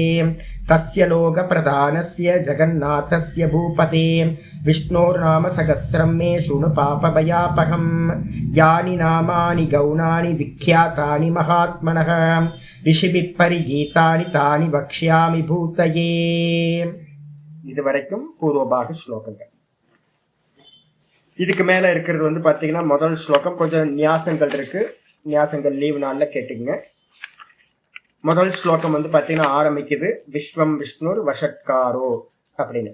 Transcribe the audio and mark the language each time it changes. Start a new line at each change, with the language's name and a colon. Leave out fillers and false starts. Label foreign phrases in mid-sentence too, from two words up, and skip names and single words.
Sanskrit: तस्य लोकप्रधानस्य जगन्नाथस्य भूपते विष्णोर्नाम सहस्रं मे शृणु पापभयापहं. यानि नामानि गौणानि विख्यातानि महात्मनः ऋषिभिः परिगीतानि तानि वक्ष्यामि भूतये.
Tamil: இதுவரைக்கும் பூர்வபாக ஸ்லோகங்கள். இதுக்கு மேலே இருக்கிறது வந்து பார்த்தீங்கன்னா முதல் ஸ்லோகம் கொஞ்சம் நியாசங்கள் இருக்கு. நியாசங்கள் லீவ் நாளில் கேட்டுங்க. முதல் ஸ்லோகம் வந்து பார்த்தீங்கன்னா ஆரம்பிக்குது
Sanskrit: विश्वं विष्णुर् वषट्कारो
Tamil: அப்படின்னு.